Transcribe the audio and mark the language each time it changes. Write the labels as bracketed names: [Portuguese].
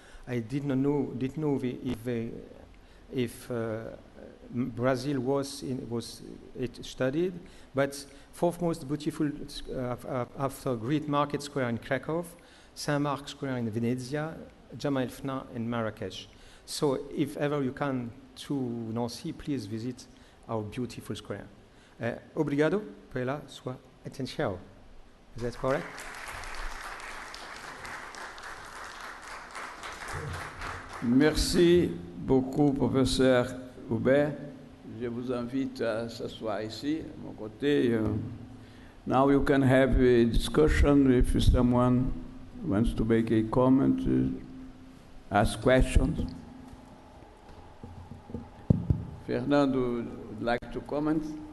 [English] I didn't know if Brazil was studied, but fourth most beautiful after Great Market Square in Krakow, Saint-Marc Square in Venezia, Jemaa el-Fna in Marrakesh. So if ever you come to Nancy, please visit our beautiful square. [Portuguese] Obrigado pela sua atenção. [English] Is that correct? [French] Merci beaucoup, professeur Hubert. Je vous invite à s'asseoir ici, à mon côté. [English] Now you can have a discussion if someone wants to make a comment, ask questions. Fernando would like to comment.